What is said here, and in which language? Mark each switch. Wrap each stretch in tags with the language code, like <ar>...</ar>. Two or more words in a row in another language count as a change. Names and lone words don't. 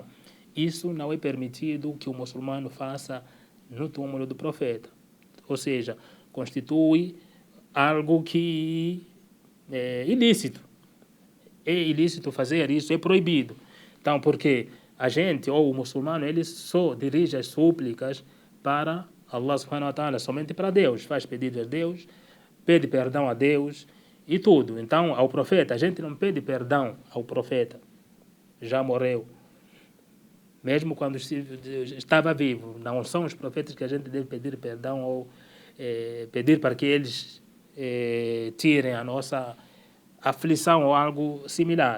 <pt>Isso não é permitido que o muçulmano faça no túmulo do profeta. Ou seja, constitui algo que é ilícito. É ilícito fazer isso, é proibido. Então, porque a gente, ou o muçulmano, ele só dirige as súplicas para Allah</pt> <ar>سبحانه وتعالى,</ar> <pt>somente para Deus. Faz pedidos a Deus, pede perdão a Deus e tudo. Então, ao profeta, a gente não pede perdão ao profeta. Já morreu. Mesmo quando estava vivo. Não são os profetas que a gente deve pedir perdão ou pedir para que eles tirem a nossa aflição ou algo similar.</pt>